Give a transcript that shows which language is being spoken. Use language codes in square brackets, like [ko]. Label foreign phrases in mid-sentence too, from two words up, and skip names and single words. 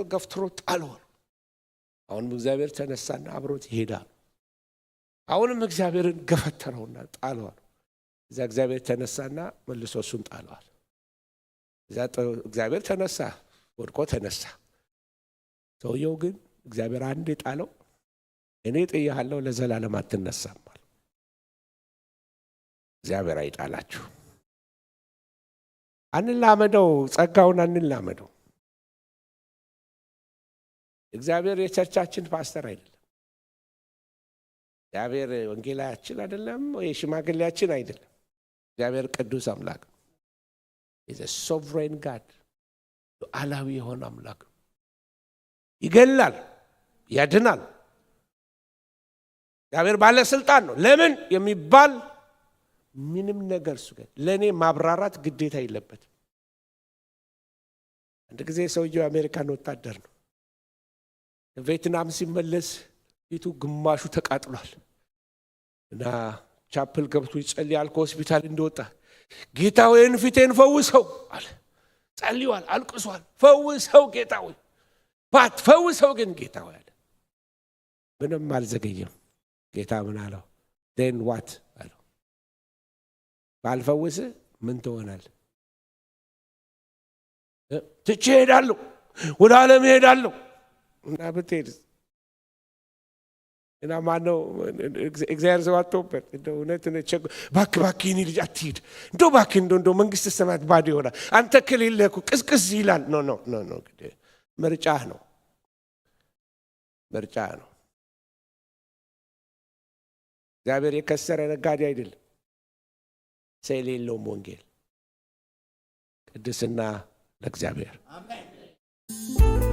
[am] ገፍትሮ ጣሉ አሁንም እግዚአብሔር ተነሳና አብሮት ይሄዳሉ አሁንም እግዚአብሔርን ገፈተረውና ጣሉ እዛ እግዚአብሔር ተነሳና መልሶ እሱን ጣለዋል እዛ እግዚአብሔር ተነሳ ወድቆ ተነሳ ሰውየው ግን እግዚአብሔር አንዴ ጣለው እኔ ጥያለሁ ለዘላለም አትነሳም እግዚአብሔር አይጣላችሁ አንላመደው ጸጋውን አንላመደው እግዚአብሔር የቸርቻችን ፓስተር አይደለም እግዚአብሔር ወንጌላችን አይደለም ወይ ሽማግሌያችን አይደለም እግዚአብሔር ቅዱስ አምላክ [en] is a sovereign God [am] ሉዓላዊ የሆነ አምላክ ይገላል ያድናል እግዚአብሔር ባለስልጣን ነው ለምን የሚባል ምንም ነገር እሱ ጋር ለኔ ማብራራት ግዴታ የለበት አንድ ጊዜ ሰውየው አሜሪካን ወታደር ነው ቪየትናም ሲመለስ ፊቱ ግማሹ ተቃጥሏል እና ቻፕል ገብቶ ይጸልያል ከሆስፒታል እንደወጣ ጌታ ሆይን ፊቴን ፈውሰው አለ ጸልዩዋል አልቅሷል ፈውሰው ጌታ ሆይ ባት ፈውሰው ግን ጌታ ሆይ አለ ምንም አልዘገየም ጌታ ምን አለው [en] then what [am] አለው ባልፈውስ ምን ትሆናል ትቼ ሄዳለሁ ወደ ዓለም ሄዳለሁ እና ብትሄድ እና ማነው እግዚአብሔር ዘዋቶበት እንደው እውነት ነቸ ባክ ይኒ ልጅ አትሂድ እንደው ባክ እንደው መንግስተ ሰማያት ባዶ ይሆናል አንተ ከሌለህ ቅስቅስ ይላል ኖ ምርጫህ ነው እግዚአብሔር የከሰረ ነጋዴ አይደለም ሰሌሎም ወንጌል ቅድስና ለእግዚአብሔር አሜን